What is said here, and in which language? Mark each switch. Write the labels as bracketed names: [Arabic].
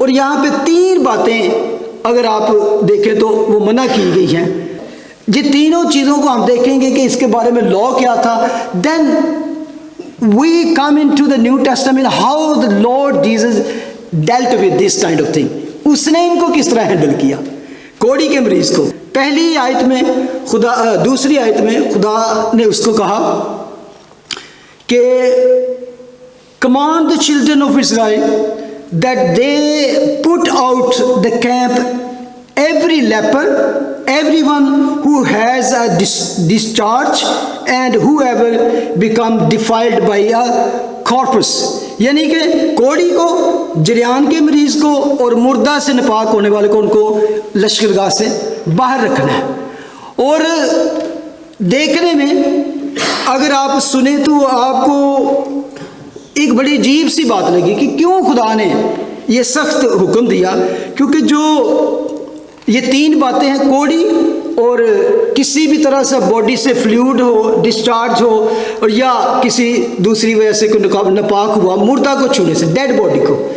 [Hindi] और यहाँ पे तीन बातें अगर आप देखें तो वो मना की गई हैं। ये तीनों चीज़ों को हम देखेंगे कि इसके बारे में लॉ क्या था। [English] Then we come in to the new testament, how the lord Jesus dealt with this kind of thing. [Hindi] उसने इनको किस तरह हैंडल किया, कोढ़ी के मरीज को। पहली आयत में खुदा, दूसरी आयत में खुदा ने उसको कहा कि [English] command the children of Israel that they put out the camp every leper, everyone who has a discharge, and whoever become defiled by a corpus। [Hindi] यानी कि कोढ़ी को, जरियान के मरीज को और मुर्दा से नापाक होने वाले को, उनको लश्करगाह से बाहर रखना है। और देखने में अगर आप सुने तो आपको एक बड़ी अजीब सी बात लगी कि क्यों खुदा ने ये सख्त हुक्म दिया, क्योंकि जो ये तीन बातें हैं, कोढ़ी और किसी भी तरह से बॉडी से फ्लूइड हो, डिस्चार्ज हो, और या किसी दूसरी वजह से कोई नापाक हुआ, मुर्दा को छूने से, डेड बॉडी को,